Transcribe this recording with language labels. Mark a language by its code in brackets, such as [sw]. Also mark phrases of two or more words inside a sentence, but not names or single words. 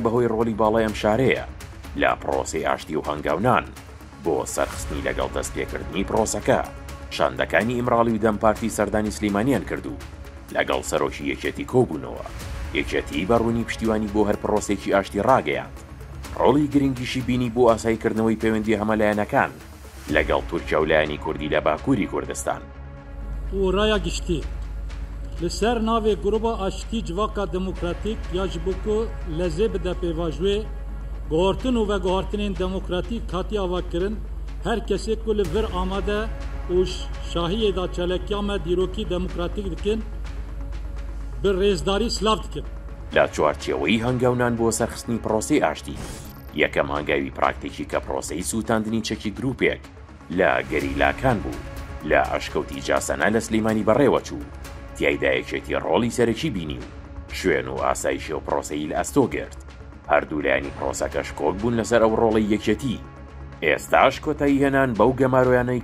[ckb] بەهۆی ڕۆڵی باڵای ئەم شارەیە لە پرۆسەی ئاشتی و هەنگاونان بۆ سەرخستنی لەگەڵ دەستپێکردنی پرۆسەکە شاندەکانی ئیمراڵی و دەمپارتی سەردانی سلەیمانیان کردو لەگەڵ سەرۆکی یەکێتی کۆبوونەوە یەکێتی بەڕوونی پشتیوانی بۆ هەر پرۆسێکی ئاشتی ڕاگەیاند ڕۆڵی گرنگیشی بینی بۆ ئاساییکردنەوەی پەیوەندی هەمەلایەنەکان لەگەڵ تورکیا و لایەنی کوردی لە باکووری کوردستان [ku] ڕایە گشتی لەسەر ناوێ گروپا ئاشتی جوواکا دموکراتیک یا ji bo ku lezê bide pêvajwê guhartin û veguhartinên demokratîk hatiye avakirin her kesê ku li vir amade û şahiyê da çelekiya me dîrokî demokratîk dikin bi rêzdarî silav dikin [ckb] لە چوارچێوەی هەنگاونان بۆ سەرخستنی پرۆسەی ئاشتی یەکەم هەنگاوی پراکتیکی کە پرۆسەی سوتاندنی چەکی گروپێک لە گەریلاکان بوو لە ئەشکەوتی جاسەنە لە سلەیمانی بەڕێوە چوو تیایدا یەکێتی ڕۆڵی سەرەکی بینی و شوێن و ئاسایشی و پرۆسەی لە ئەستۆ گرت هەردوو لایانی پرۆسەکەش کۆک بوون لەسەر ئەو ڕۆڵی یەکێتی ئێستاش کۆتایی هێنان بەو گەمارۆیانەی